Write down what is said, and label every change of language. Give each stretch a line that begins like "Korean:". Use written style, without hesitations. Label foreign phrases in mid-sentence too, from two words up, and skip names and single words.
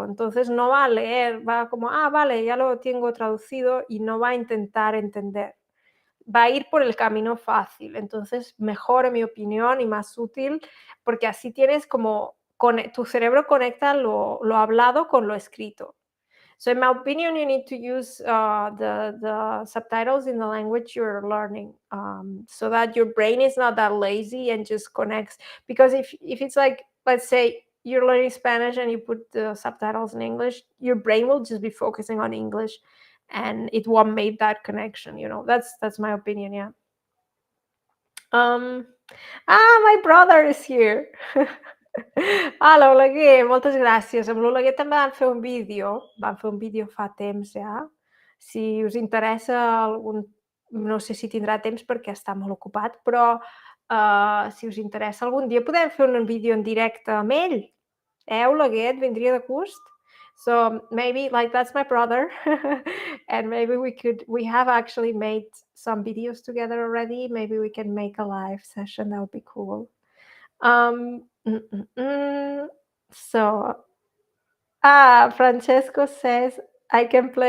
Spanish: Entonces no va a leer, va como, vale, ya lo tengo traducido y no va a intentar entender. Va a ir por el camino fácil. Entonces, mejor en mi opinión y más útil, porque así tienes como, tu cerebro conecta lo hablado con lo escrito.
English: So in my opinion, you need to use the subtitles in the language you're learning, so that your brain is not that lazy and just connects. Because if it's like, let's say you're learning Spanish and you put the subtitles in English, your brain will just be focusing on English, and it won't make that connection. That's my opinion. Yeah. Um, my brother is here.
Catalan: L'Oleguer, moltes gràcies. Amb l'Oleguer també vam fer un vídeo fa temps ja. Si us interessa algun no sé si tindrà temps perquè està molt ocupat, però, si us interessa algun dia podem fer un vídeo en directe amb ell. Oleguer, et vindria de gust?
English: So, maybe like that's my brother, and maybe we have actually made some videos together already. Maybe we can make a live session, that would be cool. Um, mm, mm, mm. So, Francesco says I can play.